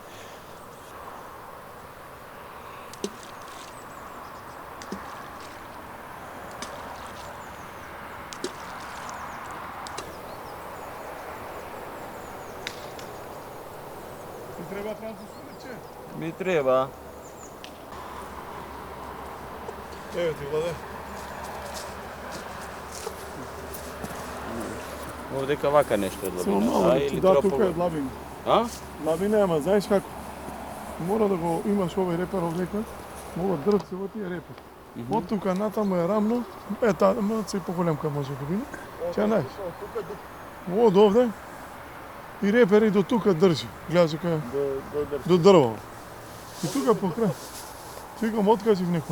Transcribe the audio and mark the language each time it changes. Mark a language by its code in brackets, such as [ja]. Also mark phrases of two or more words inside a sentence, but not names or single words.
[mk] Ти треба француско лече? Ми треба. Ево ти, Владе. Овдека вака нешто е Само длабина, мало, или да, тука е тропова. длабина. A? Ma vi nema, znaš kako? Mora da go imaš ovaj reper ovdeka, ова дрвце во тие репер. Од тука натаму е рамно, малце и поголемка може да биде. Ќе најдеш. Од овде и репер и до тука држи. Гледаш дека до дрво. И тука покрај. Викам откажив некој.